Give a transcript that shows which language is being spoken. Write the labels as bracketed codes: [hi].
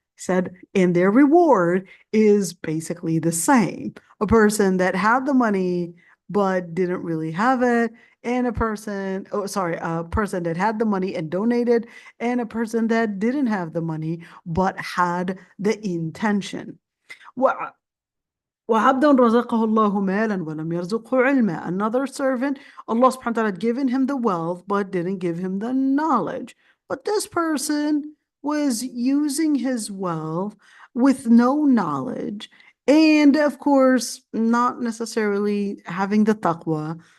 [en] Said, and their reward is basically the same. A person that had the money but didn't really have it, and a person that had the money and donated, and a person that didn't have the money but had the intention. [ar] وعبدا رزقه الله مالا ولم يرزقه علما. [en] Another servant, Allah subhanahu wa ta'ala had given him the wealth but didn't give him the knowledge. But this person was using his wealth with no knowledge, and of course not necessarily having the taqwa.